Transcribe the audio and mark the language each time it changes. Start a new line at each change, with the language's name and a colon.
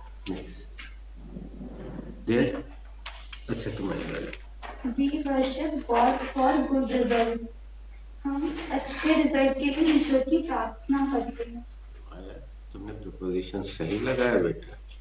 English: next there,
Hindi: अच्छा तुम्हारी बात।
English: We worship God for good results.
Hindi: हम अच्छे रिजल्ट के लिए ईश्वर की प्रार्थना करते हैं। तुमने प्रपोजिशन सही लगाया बेटा।